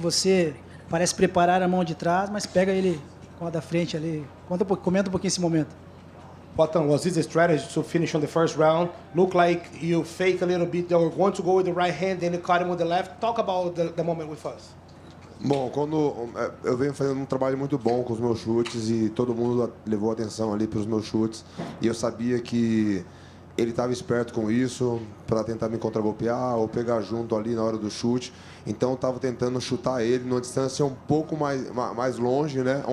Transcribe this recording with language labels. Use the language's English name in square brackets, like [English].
[Portuguese] Você parece preparar a mão de trás, mas pega ele com a da frente ali. Comenta um pouquinho esse momento. [English] Potan, was this a strategy to finish on the first round? Look like you fake a little bit, they were going to go with the right hand, then you caught him with the left. Talk about the moment with us. [Portuguese] Bom, quando eu venho fazendo um trabalho muito bom com os meus chutes e todo mundo levou atenção ali para os meus chutes e eu sabia que ele estava esperto com isso para tentar me contragolpear ou pegar junto ali na hora do chute. Então eu estava tentando chutar ele numa distância um pouco mais longe, né?